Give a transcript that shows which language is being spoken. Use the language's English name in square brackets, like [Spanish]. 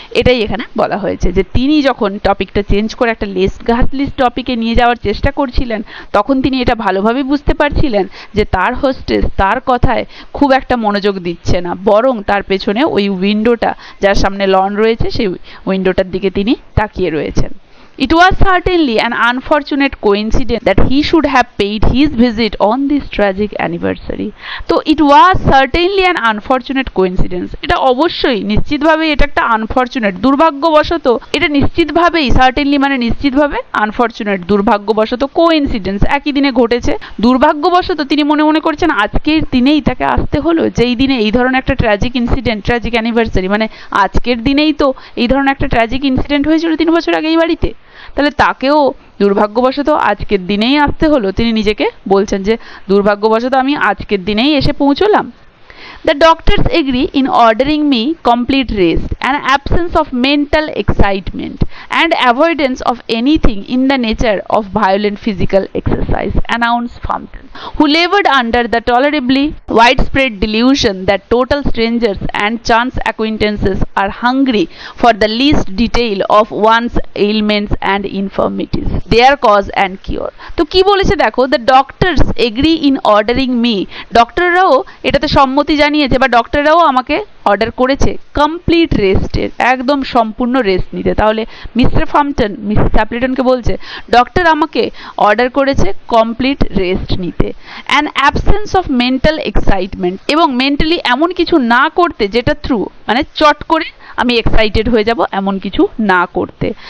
[Bangla] এটাই এখানে বলা হয়েছে যে তিনি যখন টপিকটা চেঞ্জ করে একটা লেস ঘাসলিস টপিকে নিয়ে যাওয়ার চেষ্টা করছিলেন তখন তিনি এটা ভালোভাবে বুঝতে পারছিলেন যে তার হোস্টেস তার কথায় খুব একটা মনোযোগ দিচ্ছে না, বরং তার পেছনে ওই উইন্ডোটা যার সামনে লন রয়েছে সেই উইন্ডোটার দিকে তিনি তাকিয়ে রয়েছেন। [English] It was certainly an unfortunate coincidence that he should have paid his visit on this tragic anniversary. তো it was certainly an unfortunate coincidence. [Bangla] এটা অবশ্যই নিশ্চিতভাবেই এটা একটা আনফরচুনেট, দুর্ভাগ্যবশত, এটা নিশ্চিতভাবেই certainly মানে নিশ্চিতভাবে, আনফরচুনেট দুর্ভাগ্যবশত, কোইন্সিডেন্স একই দিনে ঘটেছে। দুর্ভাগ্যবশত তিনি মনে মনে করছেন আজকের দিনেই তাকে আসতে হলো, যেই দিনে এই ধরনের একটা ট্র্যাজিক ইনসিডেন্ট, ট্র্যাজিক অ্যানিভার্সারি মানে আজকের দিনেই তো এই ধরনের একটা ট্র্যাজিক ইনসিডেন্ট হয়েছিল 3 বছর আগে এই বাড়িতে, তাহলে তাকেও দুর্ভাগ্যবশত আজকের দিনেই আসতে হলো। তিনি নিজেকে বলছেন যে দুর্ভাগ্যবশত আমি আজকের দিনেই এসে পৌঁছলাম। [English] The doctors agree in ordering me complete rest, an absence of mental excitement, and avoidance of anything in the nature of violent physical exercise, announced Frampton, who labored under the tolerably widespread delusion that total strangers and chance acquaintances are hungry for the least detail of one's ailments and infirmities, their cause and cure. [Bangla] তো কি বলেছে দেখো, [English] the doctors agree in ordering me, [Bangla] ডক্টররাও এটাতে সম্মতি জানিয়েছে বা ডক্টররাও আমাকে order করেছে কমপ্লিট রেস্টের, একদম সম্পূর্ণ রেস্ট নিতে। তাহলে মিস্টার ফাম্পটন মিসেস স্যাপলেটনকে বলছে ডক্টর আমাকে অর্ডার করেছে কমপ্লিট রেস্ট নিতে, [English] an absence of mental excitement, [Bangla] এবং মেন্টালি এমন কিছু না করতে যেটা থ্রু মানে চট করে আমি এক্সাইটেড হয়ে যাব এমন কিছু না করতে,